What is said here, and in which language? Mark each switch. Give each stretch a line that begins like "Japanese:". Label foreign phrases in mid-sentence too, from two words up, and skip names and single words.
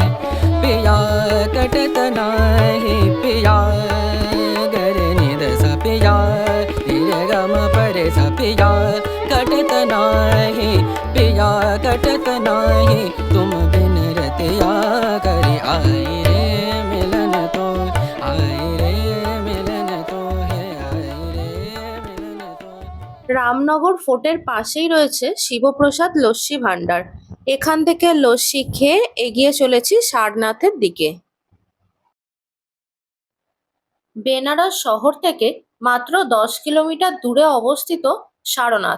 Hindi: पिया कटत नाही पिया गर निद सा पिया रे गम परे सा पिया कटत नाही पिया कटत नाही तुम बिन रतिया करी आई रे मिलन तो, आई रे मिलन तो है, आई रे मिलन तो।
Bangla: রামনগর ফোর্টের পাশেই রয়েছে শিবপ্রসাদ লস্যি ভান্ডার। এখান থেকে লস্যি খেয়ে এগিয়ে চলেছি সারনাথের দিকে। বেনারস শহর থেকে মাত্র 10 কিলোমিটার দূরে অবস্থিত সারনাথ।